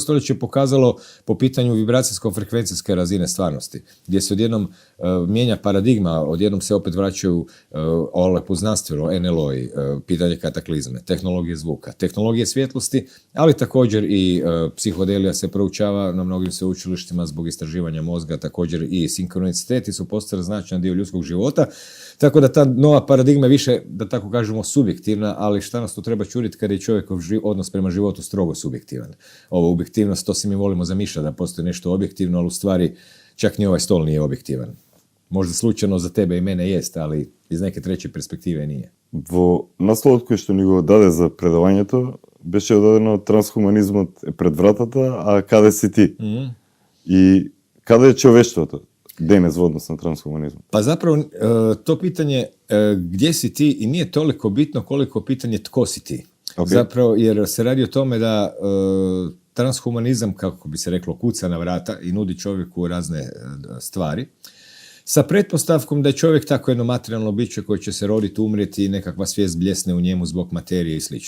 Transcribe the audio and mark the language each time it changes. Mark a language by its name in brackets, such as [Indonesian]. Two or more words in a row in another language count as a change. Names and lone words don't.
[Croatian] stoljeće pokazalo po pitanju vibracijsko-frekvencijske razine stvarnosti, gdje se odjednom mijenja paradigma, odjednom se opet vraćaju ole poznanstveno, NLO, pitanje kataklizme, tehnologije zvuka, tehnologije svjetlosti, ali također i psihodelija se proučava na mnogim sveučilištima zbog istraživanja mozga, također i sinkroniciteti su postali značajan dio ljudskog života, tako da ta nova paradigma je više, da tako kažemo, subjektivna, ali šta nas to treba čuditi kada je čovjekov odnos prema životu strogo subjektivan. Ovo objektivnost, to si mi volimo zamišljati da postoji nešto objektivno, ali u stvari čak ni ovaj stol nije objektivan. Možda slučajno za tebe i mene jest, ali iz neke treće perspektive nije. [Macedonian] Во насловот кој што ни го даде за предавањето, беше дадено трансхуманизмот е пред вратата, а каде си ти? И каде е човештвото денес во однос на трансхуманизмот? [Croatian] Pa zapravo to pitanje gdje si ti i nije toliko bitno koliko pitanje tko si ti. Okay. Zapravo jer se radi o tome da transhumanizam, kako bi se reklo, kuca na vrata i nudi čovjeku razne stvari, sa pretpostavkom da je čovjek tako jedno materijalno biće koje će se roditi, umrijeti i nekakva svijest bljesne u njemu zbog materije i slično.